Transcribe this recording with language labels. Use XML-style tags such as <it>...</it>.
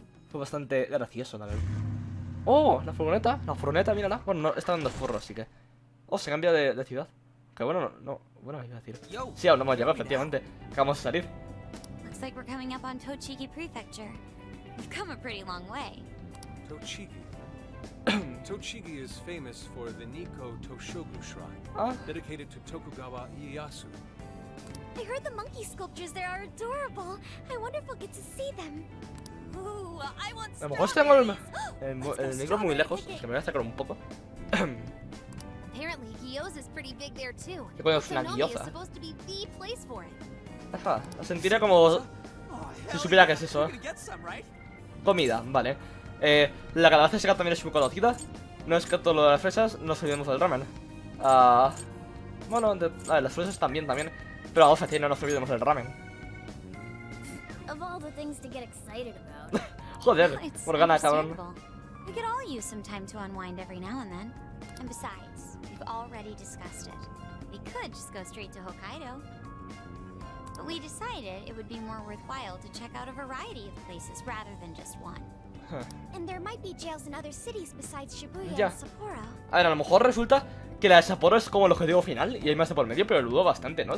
<es>Fue bastante gracioso también. Oh, la furgoneta, mírala. Bueno, no, está dando forro, así que... Oh, se cambia de ciudad. Que bueno, no, bueno, iba a decir. Sí, aún no hemos llegado, efectivamente. Acabamos de salir.</es> <en>Looks like we're coming up on Tochigi Prefecture. We've come a pretty long way. Tochigi. Tochigi is famous for the Nikko Toshogu Shrine, dedicated to Tokugawa Ieyasu. I heard the monkey sculptures there are adorable. I wonder if we'll get to see them. Ooh, I want</en> <es>a lo mejor tengo el micro muy lejos, que me voy a acercar un poco.</es> <en>Apparently, Gyoza's pretty big there too.</en> <es>¿Qué coño es una gyoza?</es> <en>Supposed to be the place for it.</en> <es>Ajá, la sentiría como si supiera que es eso, Comida, vale. La calabaza seca también es muy conocida. No es que todo lo de las fresas, no olvidemos del ramen. Bueno, las fresas también. Pero vamos a decir, no nos olvidemos del ramen.</es> <en>Of all the things to get excited about.</en> <es>Joder, por gana, cabrón.</es> <en>We could all use some time to unwind every now and then. And besides, we've already discussed it. We could just go straight to Hokkaido. But we decided it would be more worthwhile to check out a variety of places rather than just one. And there might be jails in other cities besides Shibuya and Sapporo.</en> <es>A ver, a lo mejor resulta que la de Sapporo es como el objetivo final y hay más de por medio, pero lo dudo bastante, ¿no?</es>